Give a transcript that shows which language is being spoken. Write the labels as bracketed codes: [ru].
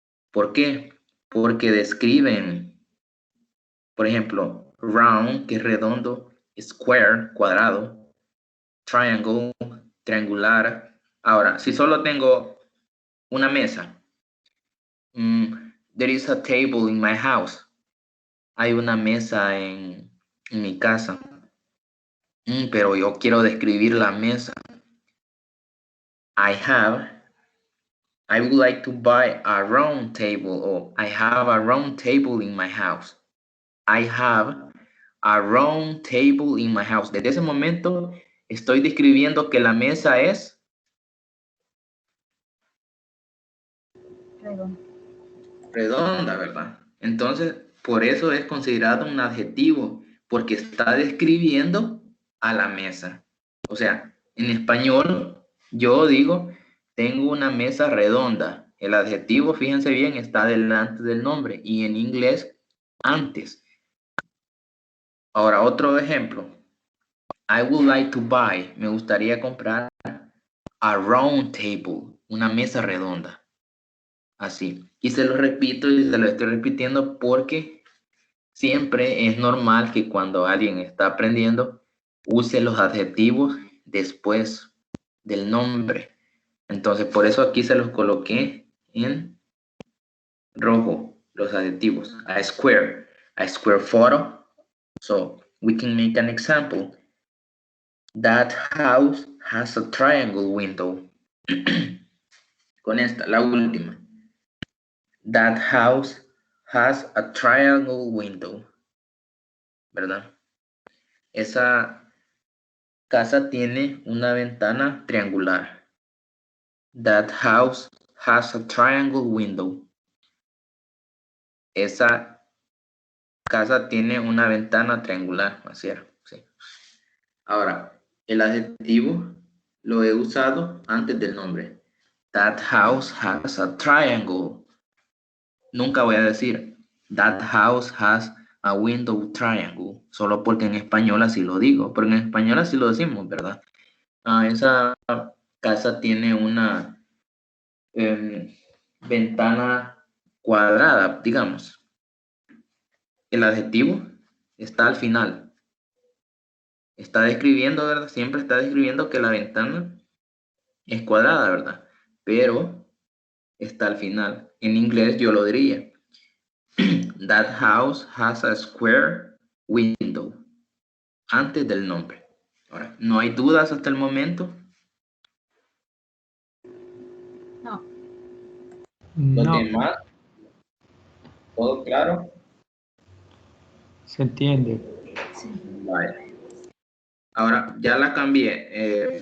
[es] ¿Por qué? Porque describen, por ejemplo, round, que es redondo, square, cuadrado, triangle, triangular. Ahora, si solo tengo una mesa, [en] there is a table in my house. [es] Hay una mesa en mi casa. Pero yo quiero describir la mesa. [en] I would like to buy a round table, or I have a round table in my house. I have a round table in my house. [es] Desde ese momento estoy describiendo que la mesa es redonda, ¿verdad? Entonces, por eso es considerado un adjetivo, porque está describiendo a la mesa. O sea, en español, yo digo, tengo una mesa redonda. El adjetivo, fíjense bien, está delante del nombre y en inglés, antes. Ahora, otro ejemplo. [en] I would like to buy, [es] me gustaría comprar [en] a round table, [es] una mesa redonda. Así. Y se lo repito y se lo estoy repitiendo porque siempre es normal que cuando alguien está aprendiendo use los adjetivos después del nombre. Entonces, por eso aquí se los coloqué en rojo, los adjetivos. [en] A square photo. So, we can make an example. That house has a triangle window. [es] Con esta, la última. [en] That house has a triangle window. [es] ¿Verdad? Esa casa tiene una ventana triangular. [en] That house has a triangle window. [es] Esa casa tiene una ventana triangular. Así era, sí. Ahora, el adjetivo lo he usado antes del nombre. [en] That house has a triangle. [es] Nunca voy a decir [en] that house has a window triangle, [es] solo porque en español así lo digo, porque en español así lo decimos, ¿verdad? Esa casa tiene una ventana cuadrada, digamos. El adjetivo está al final. Está describiendo, ¿verdad? Siempre está describiendo que la ventana es cuadrada, ¿verdad? Pero está al final. En inglés yo lo diría. [en] That house has a square window. [es] Antes del nombre. Ahora, ¿no hay dudas hasta el momento? No. ¿Los No, demás? ¿Todo claro? se entiende. Sí. Vale. Ahora, ya la cambié.